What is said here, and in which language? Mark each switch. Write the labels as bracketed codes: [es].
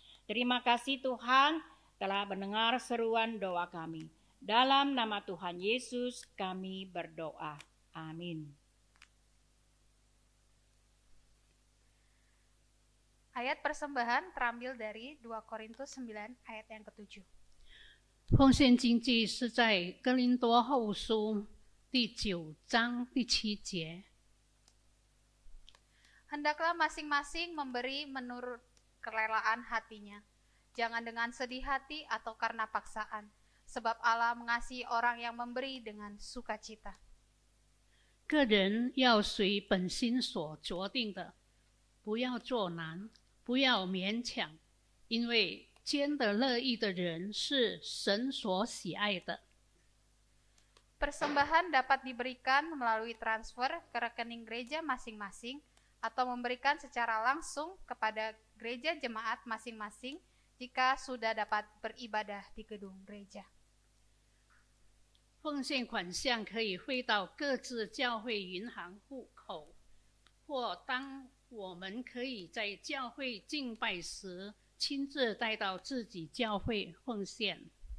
[id] Terima kasih Tuhan telah mendengar seruan doa kami. Dalam nama Tuhan Yesus kami berdoa. Amin. Ayat persembahan terambil dari 2 Korintus 9 ayat yang ke-7. [zh] 奉献经济是在哥林多后书第9章第7节。 [id] Hendaklah masing-masing memberi menurut kerelaan hatinya, jangan dengan sedih hati atau karena paksaan, sebab Allah mengasihi orang yang memberi dengan sukacita. [zh] 个人要随本心所决定的，不要作难，不要勉强，因为捐得乐意的人是神所喜爱的。 [id] Persembahan dapat diberikan melalui transfer ke rekening gereja masing-masing atau memberikan secara langsung kepada gereja jemaat masing-masing jika sudah dapat beribadah di gedung gereja. [zh] 奉献款项可以汇到各自教会银行户口，或当我们可以在教会敬拜时亲自带到自己教会奉献。